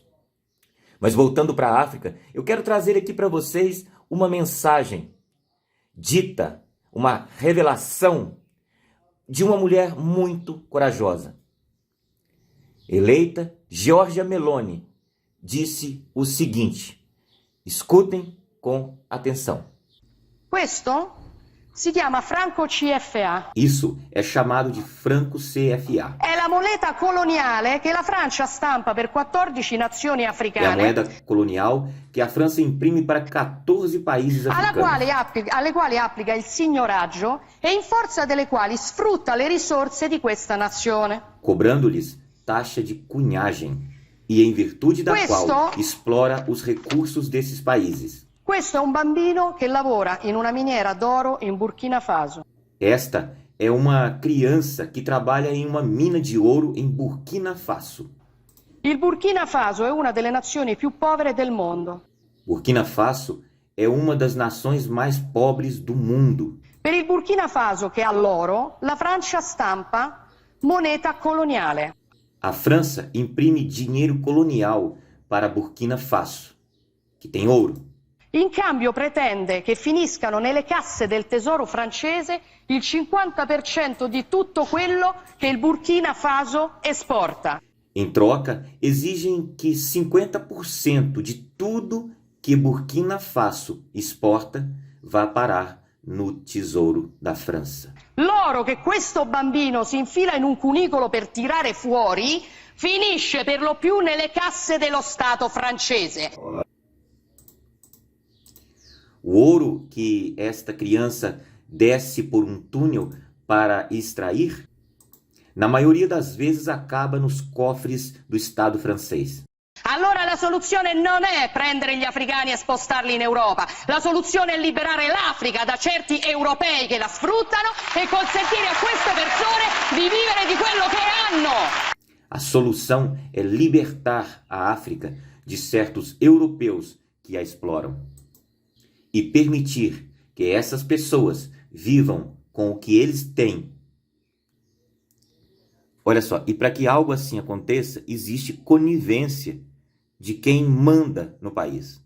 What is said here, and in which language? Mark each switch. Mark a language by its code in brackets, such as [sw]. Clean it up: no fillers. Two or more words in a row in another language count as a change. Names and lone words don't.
[pt] Mas voltando para a África, eu quero trazer aqui para vocês uma mensagem dita, uma revelação de uma mulher muito corajosa. Eleita Giorgia Meloni disse o seguinte: escutem com atenção. [it] Questo si chiama franco CFA. [pt] Isso é chamado de franco CFA. [it] È la moneta coloniale che la Francia stampa per 14 nazioni [pt] É a [it] africane, [pt] moeda colonial que a França imprime para 14 países africanos, [it] alle quali applica il signoraggio e in forza delle quali sfrutta le risorse di questa nazione. [pt] cobrando-lhes taxa de cunhagem e em virtude da qual explora os recursos desses países. [it] Questo è un bambino che lavora in una miniera d'oro in Burkina Faso. [pt] Esta é uma criança que trabalha em uma mina de ouro em Burkina Faso. [it] Il Burkina Faso è una delle nazioni più povere del mondo. [pt] Burkina Faso é uma das nações mais pobres do mundo. [it] Per il Burkina Faso, che ha l'oro, la Francia stampa moneta coloniale. [pt] A França imprime dinheiro colonial para Burkina Faso, que tem ouro. [it] In cambio pretende che finiscano nelle casse del tesoro francese il 50% di tutto quello che il Burkina Faso esporta. [pt] Em troca, exigem que 50% de tudo que Burkina Faso exporta vá parar no tesouro da França. [it] L'oro che questo bambino si infila in un cunicolo per tirare fuori finisce per lo più nelle casse dello Stato francese. [pt] O ouro que esta criança desce por um túnel para extrair na maioria das vezes acaba nos cofres do Estado francês. [it] Allora la soluzione non è prendere gli africani e spostarli in Europa, la soluzione è liberare l'Africa da certi europei che la sfruttano e consentire a queste persone di vivere di quello che hanno. [pt] A solução é libertar a África de certos europeus que a exploram e permitir que essas pessoas vivam com o que eles têm. Olha só, e para que algo assim aconteça, existe conivência de quem manda no país.